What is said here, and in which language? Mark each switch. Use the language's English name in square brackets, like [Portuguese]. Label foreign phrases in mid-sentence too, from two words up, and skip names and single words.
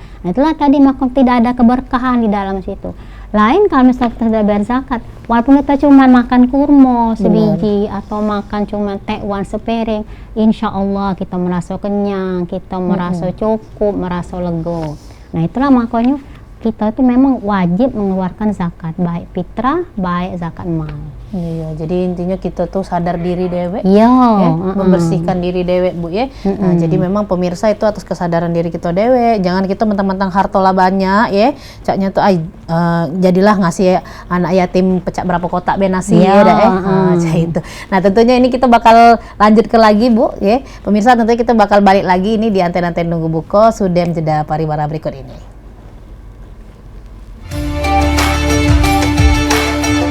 [Indonesian] Nah itulah tadi maka tidak ada keberkahan di dalam situ. Lain kalau misalnya kita tidak bayar zakat, walaupun kita cuma makan kurma sebiji atau makan cuma tekwan sepiring, [Arabic] insya Allah [Indonesian] kita merasa kenyang, kita merasa cukup, merasa lega. Nah itulah makanya kita itu memang wajib mengeluarkan zakat, baik fitrah, baik zakat mal. Iya, jadi intinya kita tuh sadar diri dewek, membersihkan diri dewek Bu ya. Nah, jadi memang pemirsa itu atas kesadaran diri kita dewek, jangan kita mentang-mentang harta lah banyak ya, caknya tuh jadilah ngasih anak yatim pecah berapa kotak benasi itu. Nah tentunya ini kita bakal lanjut ke lagi Bu ya, pemirsa tentunya kita bakal balik lagi ini di Anten-Anten Nunggu Buko, Sudem jeda pariwara berikut ini.